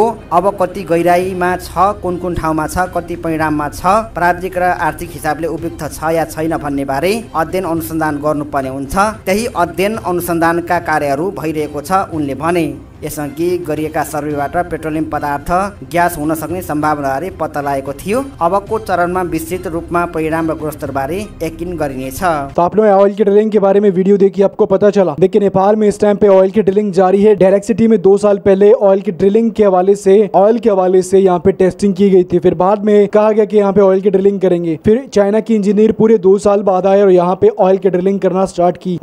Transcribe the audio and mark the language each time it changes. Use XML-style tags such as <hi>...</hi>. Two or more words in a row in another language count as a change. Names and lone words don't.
<ne>अब कति गहिराईमा छ, कुन ठाउँमा छ, कति परिणाममा छ, प्राविधिक र आर्थिक हिसाबले उपयुक्त छ या छैन भन्ने बारे अध्ययन अनुसन्धान गर्नुपर्ने हुन्छ। त्यही अध्ययन अनुसन्धानका कार्यहरू भइरहेको छ उनले भने। यसअघि गरिएका सर्वेबाट पेट्रोलियम पदार्थ ग्यास हुन सक्ने सम्भावनाबारे पत्ता लागेको थियो। अबको चरणमा विस्तृत रूपमा परिणाम र गुणस्तर बारे यकिन गरिनेछ।</ne> <hi>तो आप लोग ऑयल की ड्रिलिंग के बारे में वीडियो देखिए, आपको पता चला। देखिए नेपाल में इस टाइम पे ऑयल की ड्रिलिंग जारी है। डायरेक्ट सिटी में 2 साल पहले ऑयल की ड्रिलिंग के हवाले से यहाँ पे टेस्टिंग की गई थी। फिर बाद में कहा गया कि यहाँ पे ऑयल की ड्रिलिंग करेंगे। फिर चाइना के इंजीनियर पूरे 2 साल बाद आए और यहाँ पे ऑयल की ड्रिलिंग करना स्टार्ट की।</hi>